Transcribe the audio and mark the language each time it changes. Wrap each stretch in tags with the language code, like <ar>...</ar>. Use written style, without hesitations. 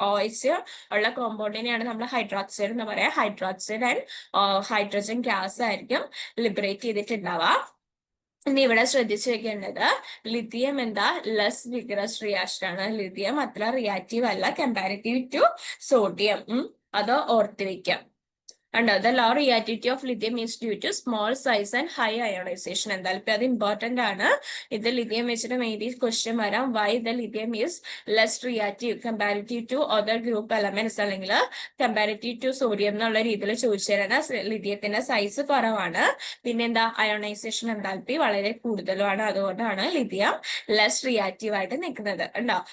<ml>OH ഉള്ള കോമ്പൗണ്ടിനെയാണ് നമ്മൾ hydroxide എന്ന് പറയാം. ഹൈഡ്രോക്സൈഡ് ആൻഡ് ഹൈഡ്രജൻ ഗ്യാസ് ആയിരിക്കും ലിബറേറ്റ് ചെയ്തിട്ടുണ്ടാവുക. ഇനി ഇവിടെ ശ്രദ്ധിച്ചു വെക്കേണ്ടത് ലിഥിയം എന്താ? ലെസ് വിഗ്രസ് റിയാക്ഷൻ ആണ്. ലിഥിയം അത്ര റിയാക്റ്റീവ് അല്ല കമ്പാരിറ്റീവ് ടു സോഡിയം. അത് ഓർത്ത് വെക്കാം.</ml> <en>The low reactivity of lithium is due to small size and high ionization.</en> <ml>എന്തായാലും ഇപ്പൊ അത് ഇമ്പോർട്ടന്റ് ആണ്. ഇത് ലിഥിയം വെച്ചിട്ട് മെയിൻലി ക്വസ്റ്റ്യൻ വരാം.</ml> <en>why the lithium is less reactive comparative to other group elements</en> <ml>അല്ലെങ്കിൽ കമ്പാരിറ്റീവ് ടു സോഡിയം എന്നുള്ള രീതിയിൽ ചോദിച്ചു തരുന്ന ലിഥിയത്തിന്റെ സൈസ് കുറവാണ്. പിന്നെന്താ? അയോണൈസേഷൻ എന്താൽപ്പി വളരെ കൂടുതലുമാണ്. അതുകൊണ്ടാണ് ലിഥിയം ലെസ് റിയാക്റ്റീവ് ആയിട്ട് നിൽക്കുന്നത്. ഉണ്ടോ?</ml>